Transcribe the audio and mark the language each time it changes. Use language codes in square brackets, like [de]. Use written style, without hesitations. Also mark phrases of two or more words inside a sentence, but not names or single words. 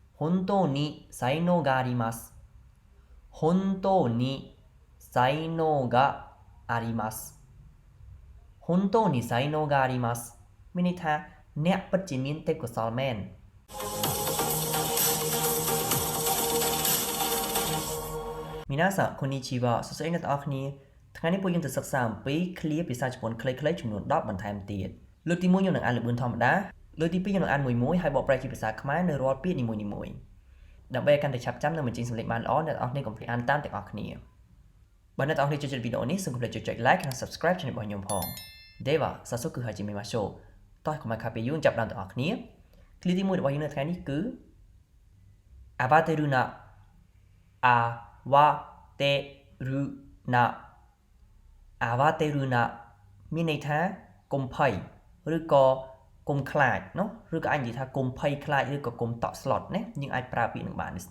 [ja] 本当に才能があります本当に才能があります本当に才能があります [km] មានន័យថាអ្នកពិតជាមានទេពកោសល្យមែន [ja] 皆さんこんにちは [km] សួស្តីអ្នកទាំងអស់គ្នាថ្ងៃនេះពួកយើងទៅសិក្សាអំពីឃ្លាភាសាជប៉ុនខ្លីៗចំនួន10បន្ថែមទៀតលើកទី1 ខ្ញុំនឹងអានលឿនធម្មតាលើកទី2ខ្ញុំនឹងអានមួយហើយបកប្រែជាភាសាខ្មែរនៅរាល់ពាក្យនីមួយៗដើម្បីឲ្យកាន់តែឆាប់ចាំនិងបញ្ចេញសំឡេងបានល្អអ្នកទាំងអស់គ្នាកុំភ្លេចអានតាមទាំងអស់គ្នាបើអ្នកទាំងអស់គ្នាចូលចិត្តវីដេអូនេះសូមកុំភ្លេចចុច like និង [en] subscribe channel [km] របស់ខ្ញុំផង [ja] では早速始めましょう [km] តោះកុំឲ្យខាតពេលយូរចាប់ដើមទាំងអស់គ្នាឃ្លាទី1របស់យើងនៅថ្ងៃនេះគឺ [ja] 慌てるな慌てるな慌てるな [km] មានន័យថាកុំភ័យឬក៏កុំខ្លាចเนาะឬក៏អាចនិយាយថាកុំភ័យខ្លាចឬក៏កុំតក់ស្លុតណាយើងអាចប្រើពាក្យនឹងបាននេះ